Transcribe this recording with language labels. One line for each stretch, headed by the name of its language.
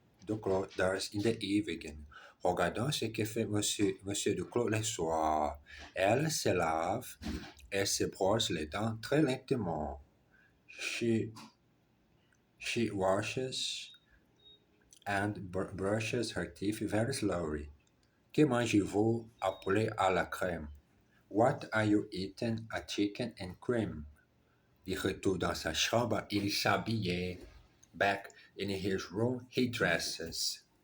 English: Duclos does in the evening.
French: Regardons ce que fait Monsieur Duclos le soir. Elle se lave et se brosse les dents très lentement.
English: She washes and brushes her teeth very slowly.
French: Que mangez-vous? Un poulet à la crème.
English: What are you eating? A chicken and cream.
French: Il retourne dans sa chambre, il s'habillait.
English: Back in his room, he dresses.